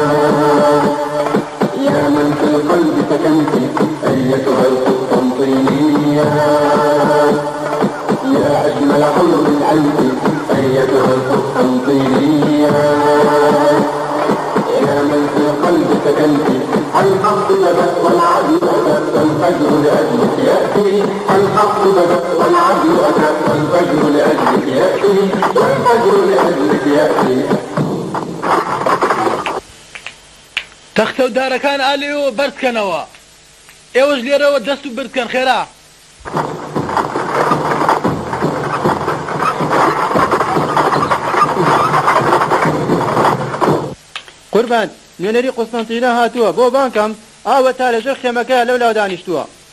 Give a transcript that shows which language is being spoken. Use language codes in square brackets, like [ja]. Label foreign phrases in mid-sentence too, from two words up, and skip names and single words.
[ar] يا من في القلب سكنت، أيتها القسطنطينية يا أجمل حلم الأنف، أيتها القسطنطينية يا من في القلب سكنت. الحق بدأ والعدل أتى والفجر لأجلك يأتي، الحق بدأ والعدل أتى والفجر لأجلك يأتي، والفجر لأجلك يأتي. [ckb] تەختە و دارەکان ئالێەوە بەردکەنەوە، ئێوەش لێرەوە دەست و بردکەن خێرا. قوربان نوێنەری قوستەنتینە هاتووە بۆ بانکەم، ئاوە تا لەژێر خێمەکەیە لەو لاو دانیشتووە.